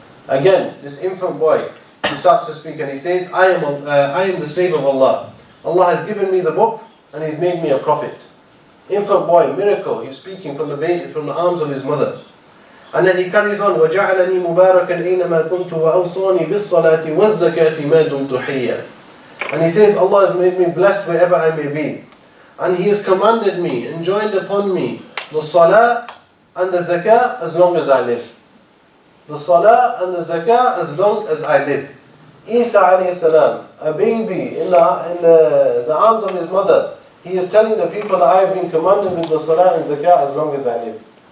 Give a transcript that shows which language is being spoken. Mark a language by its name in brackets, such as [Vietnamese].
[English] Again, this infant boy, he starts to speak and he says, I am the slave of Allah. Allah has given me the book and He's made me a prophet. Infant boy, miracle. He's speaking from the arms of his mother. And then he carries on, [Arabic] وجعلني مباركا أينما كنت وأوصاني بالصلاة والزكاة ما دمت حيا. [English] And he says, Allah has made me blessed wherever I may be. And He has commanded me, enjoined upon me, the salah and the zakah as long as I live. The salah and the zakah as long as I live. Isa alayhi salam, a baby in the arms of his mother, he is telling the people that I have been commanded with the salah and zakah as long as I live.